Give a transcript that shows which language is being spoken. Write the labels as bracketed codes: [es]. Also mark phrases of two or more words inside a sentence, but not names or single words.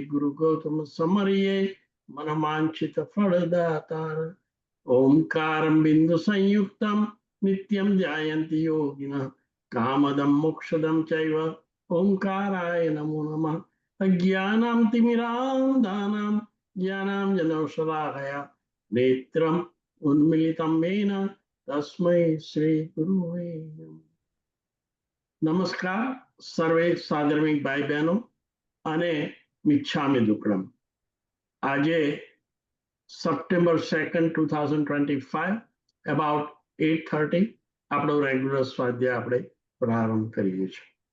[gu] ગુરુ ગૌતમ સમરિયે મનમાંચિત ફલદાતાર [sa] ओंकार बिंदु संयुक्तम नित्यं ध्यायन्ति योगिनः कामदं मोक्षदं चैव ओंकाराय नमो नमः अज्ञानं तिमिरान्धानां ज्ञानं जनौषधाय नेत्रम् उन्मीलितं येन तस्मै श्री गुरुवे नमः। [gu] નમસ્કાર સર્વે સાધર્મિક ભાઈ બહેનો અને [pra] મિચ્છામી દુક્કડમ. [gu] આજે સપ્ટેમ્બર 2nd 2025 અબાઉટ 8:30 આપણો રેગ્યુલર સ્વાધ્યાય આપણે પ્રારંભ કરીએ છીએ.